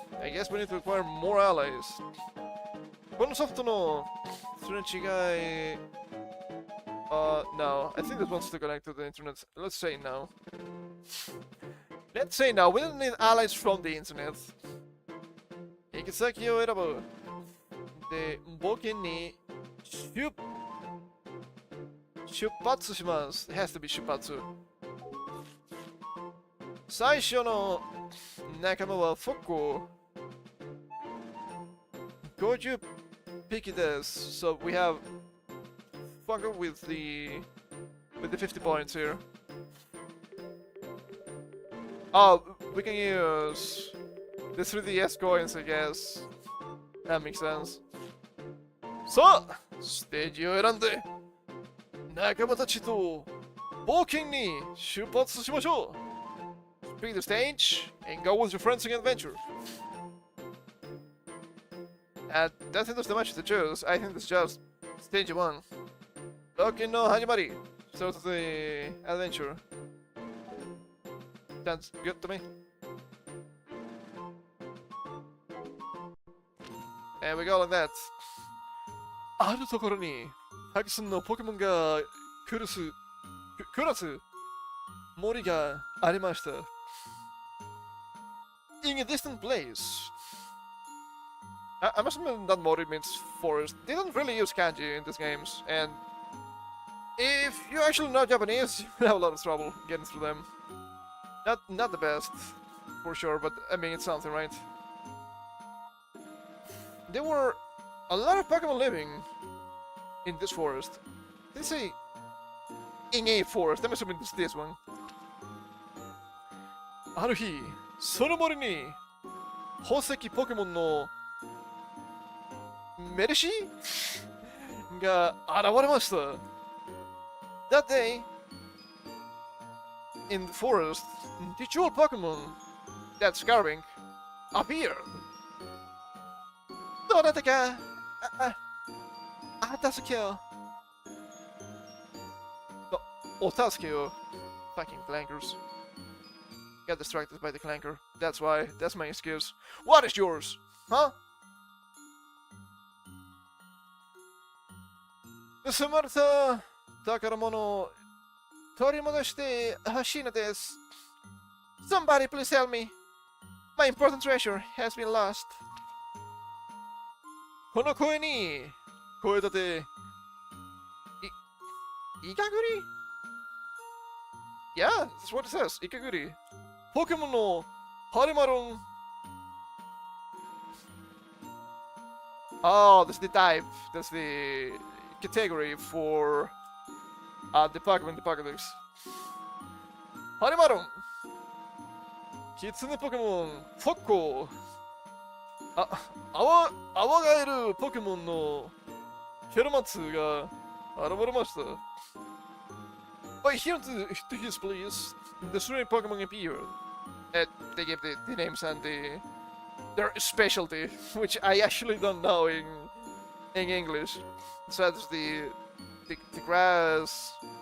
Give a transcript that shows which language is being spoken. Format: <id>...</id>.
<en>I guess we need to acquire more allies.</en> <ja>このソフトのすれ違い。</ja> <en>No. I think this wants to connect to the internet. Let's say no. Let's say no. We don't need allies from the internet.</en> <ja>行き先を選ぶ。で、冒険に出発します。</ja> <en>It has to be</en> <ja>出発。最初の仲間はフォッコ。</ja> <en>50 picky this, so we have Funko with the 50 points here. Oh, we can use the 3DS coins, I guess. That makes sense.</en> <ja>さあ、ステージを選んで仲間たちと冒険に出発しましょう。</ja> <en>Pick the stage and go with your friends in adventure. I don't think there's too much to choose. I think it's just stage 1.</en> <ja>冒険の始まり。</ja> <en>Start the adventure. Sounds good to me. And we go like that.</en> <ja>あるところにたくさんのポケモンが暮らす森がありました。</ja> <en>In a distant place. I must admit that Mori means forest. They don't really use kanji in these games, and if you actually know Japanese, you have a lot of trouble getting through them. Not the best, for sure, but I mean it's something, right? There were a lot of Pokemon living in this forest. They say in a forest. I'm assuming it's this one.</en> <ja>ある日、その森に宝石ポケモンのメルシーが現れました。</ja> <en>That day, in the forest, the jewel Pokemon, that Scarving, appeared.</en> <ja>どなたか、助けを。お助けを。</ja> <en>Fucking clankers. Got distracted by the clanker. That's why. That's my excuse. What is yours? Huh?</en> <ja>盗まれた宝物を取り戻してほしいのです。</ja> <en>Somebody please help me. My important treasure has been lost.</en> <ja>この声に声立てイカグリ</ja> <en>Yeah, that's what it says.</en> <ja>イカグリポケモンのハリマロン</ja> <en>Oh, that's the type. That's the category for the Pokemon, the Pokédex.</en> <ja>ハリマロンキツネポケモンフォッコアワガエルポケモンのケロマツが現れました。</ja> <en>By here to his place, the three Pokemon appeared. They gave the names and their specialty, which I actually don't know in English. So that's the grass.</en>